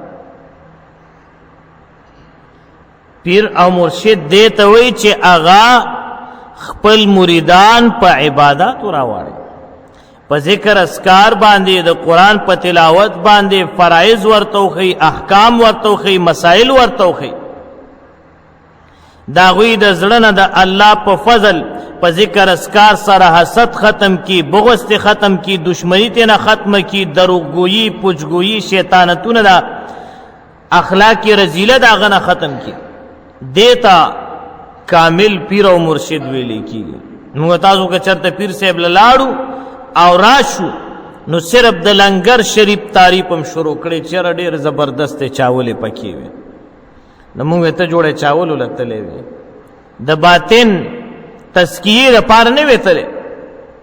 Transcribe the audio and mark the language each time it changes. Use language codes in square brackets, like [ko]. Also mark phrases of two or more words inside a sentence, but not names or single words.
[ps] پیر او مرشد دې ته وایي چې هغه خپل مریدان په عباداتو راواړي په ذکر اسکار باندې د قرآن په تلاوت باندې فرایض ورته وښیي احکام ورته وښیي مسائل ورته وښیي د هغوی د زړه نه د الله په فضل په ذکر اسکار سره حسد ختم کی بغض ته ختم کی دشمنی ته نه ختم کی دروغگویی پوچگویی شیطانتونه د اخلاق رذیله د هغه نه ختم کی دیتا کامل پیر او مرشد ویلی کیږي نو تاسو که چرته پیر صاحب لاړو او راشو نو صرف د لنګر شریف تعریف هم شروع کړي چې ډېر زبردست چاولې پکې وي نو موږ ته جوړه چاول ولتلې وي د باطن تزکیه لپاره نه